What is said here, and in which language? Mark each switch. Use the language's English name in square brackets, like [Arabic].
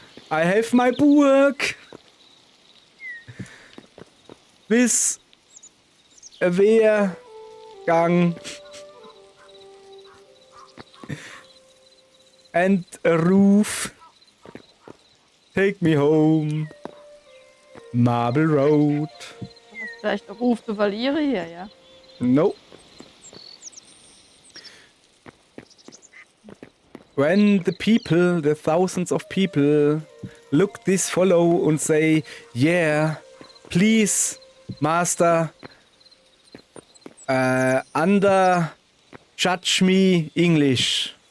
[English] I have my Burg with a Wehrgang and a roof. Take me home. Marble Road. [German] Du hast vielleicht einen Ruf zu verlieren hier, ja? [English] No. When the people, the thousands of people, look this follow and say, yeah, please, master, Under judge me English.